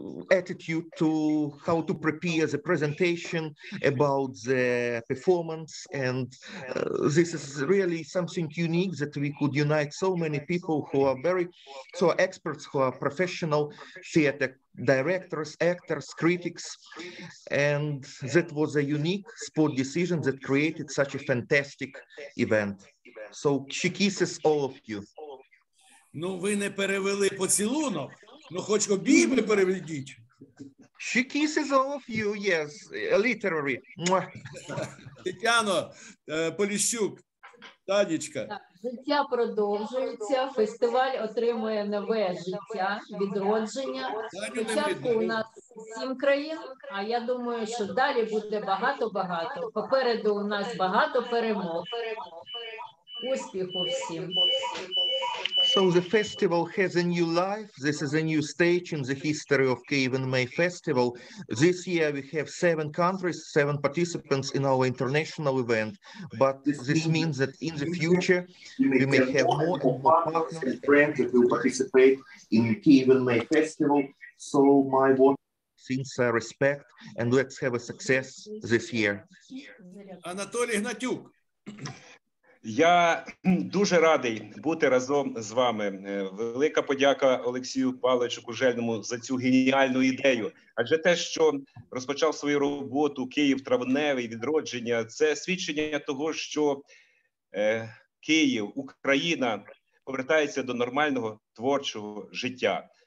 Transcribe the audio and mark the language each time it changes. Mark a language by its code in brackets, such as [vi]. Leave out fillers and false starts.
[en] attitude to how to prepare the presentation about the performance, and this is really something unique that we could unite so many people who are experts, who are professional theater directors, actors, critics, and that was a unique sport decision that created such a fantastic event. So she kisses all of you. [uk] Ну, ви не перевели поцілунок, ну хоч обійми переведіть. [en] She kisses all of you, yes, literally. [uk] Тетяно Поліщук, Танечка. Життя продовжується, фестиваль отримує нове життя, відродження. Спочатку у нас 7 країн, а я думаю, що далі буде багато-багато. Попереду у нас багато перемог. Успіху всім! [en] So the festival has a new life. This is a new stage in the history of Kyiv and May Festival. This year we have 7 countries, 7 participants in our international event. But this means that in the future we may have more and more partners and friends that will participate in Kyiv and May Festival. So my sincere respect, and let's have a success this year. [uk] Анатолій Гнатюк. Я дуже радий бути разом з вами. Велика подяка Олексію Павловичу Кужельному за цю геніальну ідею. Адже те, що розпочав свою роботу Київ Травневий, Відродження, це свідчення того, що Київ, Україна повертається до нормального творчого життя.